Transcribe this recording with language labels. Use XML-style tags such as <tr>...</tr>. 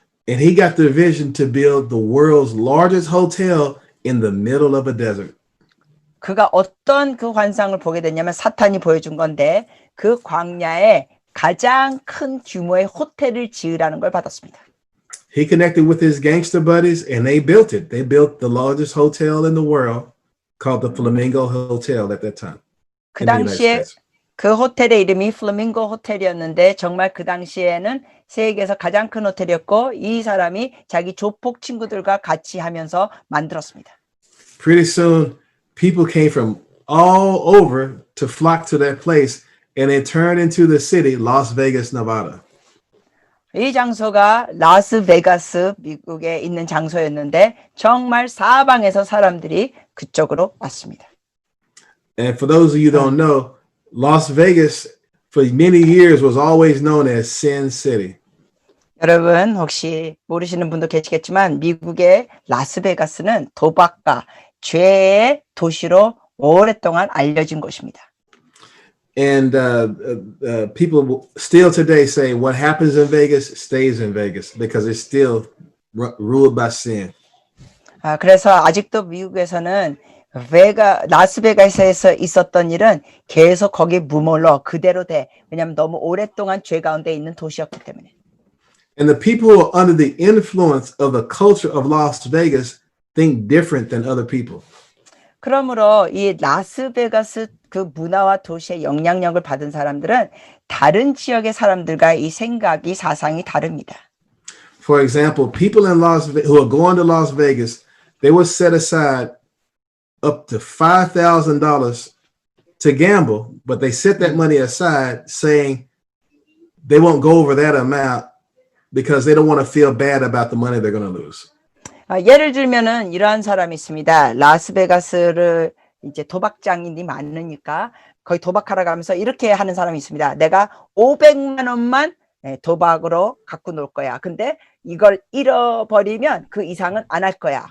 <en>And he got the vision to build the world's largest hotel in the middle of a desert.</en> <ko>그가 어떤 그 환상을 보게 됐냐면 사탄이 보여준 건데 그 광야에 가장 큰 규모의 호텔을 지으라는 걸 받았습니다.</ko> <en>He connected with his gangster buddies and they built it. They built the largest hotel in the world called the Flamingo Hotel at that time.</en> <ko>그 당시에 그 호텔의 이름이 플라밍고 호텔이었는데 정말 그 당시에는 세계에서 가장 큰 호텔이었고 이 사람이 자기 조폭 친구들과 같이 하면서 만들었습니다.</ko> <en>Pretty soon people came from all over to flock to that place and it turned into the city Las Vegas, Nevada.</en> <ko>이 장소가 라스베가스 미국에 있는 장소였는데 정말 사방에서 사람들이 그쪽으로 왔습니다.</ko> <en>And for those of you who don't know, Las Vegas for many years was always known as Sin City.</en> <ko>여러분 혹시 모르시는 분도 계시겠지만 미국의 라스베가스는 도박과 죄의 도시로 오랫동안 알려진 곳입니다.</ko> <en>And people still today say what happens in Vegas stays in Vegas because it's still ruled by sin.</en> <ko>그래서 아직도 미국에서는 라스베가스에서 있었던 일은 계속 거기 무몰로 그대로 돼. 왜냐하면 너무 오랫동안 죄 가운데 있는 도시였기 때문에.</ko> <en>And the people who are under the influence of the culture of Las Vegas think different than other people.</en> <ko>그러므로 이 라스베가스 그 문화와 도시의 영향력을 받은 사람들은 다른 지역의 사람들과 이 생각이 사상이 다릅니다.</ko> <en>For example, people in who are going to Las Vegas, they will set aside up to $5,000 to gamble, but they set that money aside saying they won't go over that amount because they don't want to feel bad about the money they're going to lose.</en> <ko>예를 들면은 이러한 사람이 있습니다. 라스베가스를 이제 도박장이 많으니까 거의 도박하러 가면서 이렇게 하는 사람이 있습니다. 내가 500만 원만 도박으로 갖고 놀 거야. 근데 이걸 잃어버리면 그 이상은 안 할 거야.</ko>